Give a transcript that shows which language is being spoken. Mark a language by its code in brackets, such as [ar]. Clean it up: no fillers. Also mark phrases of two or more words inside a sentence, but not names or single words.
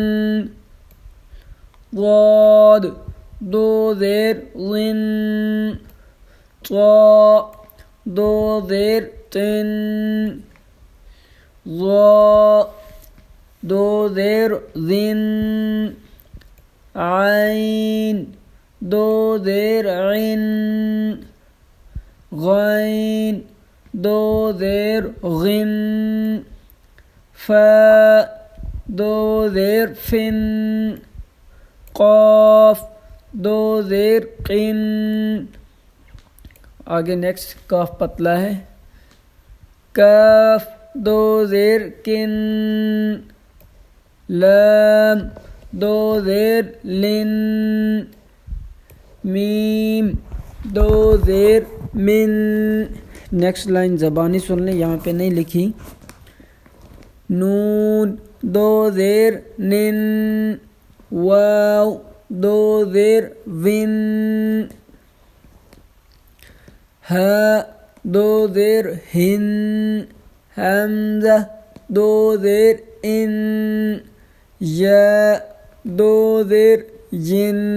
[ur] ضاد دو زیر ضن، طا دو زیر تن، ظا دو زیر ذن، عین دو زیر عن، غین دو زیر غن، فا دو زیر فن، قاف دو زیر قن۔ آگے نیکسٹ کاف پتلا ہے، کاف دو زیر کن، لام دو زیر لن، میم دو زیر من۔ [en] next line [ur] زبانی سن لیں، یہاں پہ نہیں لکھی، نون دو زیر نن، واو دو زیر ون، ہا دو زیر ہن، حمزہ دو زیر ان، یا دو زیر ین۔